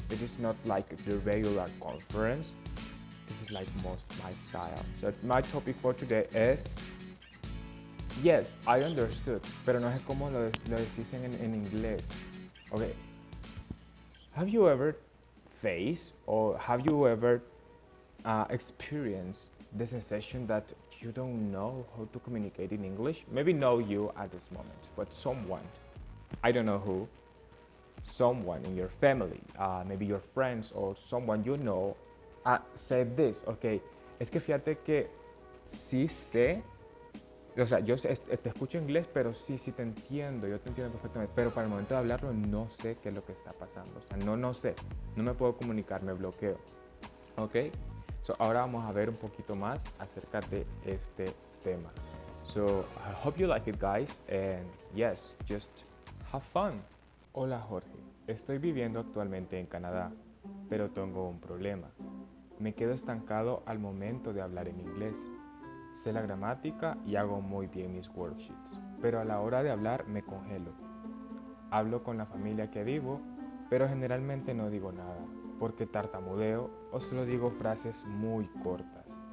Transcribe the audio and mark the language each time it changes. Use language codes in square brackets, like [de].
[en] It is not like the regular conference. This is like most my style. So my topic for today is, yes, I understood, [es] pero no sé cómo lo decís en inglés. [en] Okay, have you ever faced or have you ever experienced the sensation that you don't know how to communicate in English? Maybe not you at this moment, but someone, I don't know who, someone in your family, maybe your friends or someone you know, said this, [es] ok, es que fíjate que sí sé, o sea, yo te escucho inglés, pero sí te entiendo, yo te entiendo perfectamente, pero para el momento de hablarlo no sé qué es lo que está pasando, o sea, no sé, no me puedo comunicar, me bloqueo, ok. So, ahora vamos a ver un poquito más acerca de este tema. [en] So, I hope you like it, guys, and yes, just have fun. [es] Hola Jorge, estoy viviendo actualmente en Canadá, pero tengo un problema. Me quedo estancado al momento de hablar en inglés. Sé la gramática y hago muy bien mis worksheets, pero a la hora de hablar me congelo. Hablo con la familia que vivo, pero generalmente no digo nada, porque tartamudeo o solo digo frases muy cortas.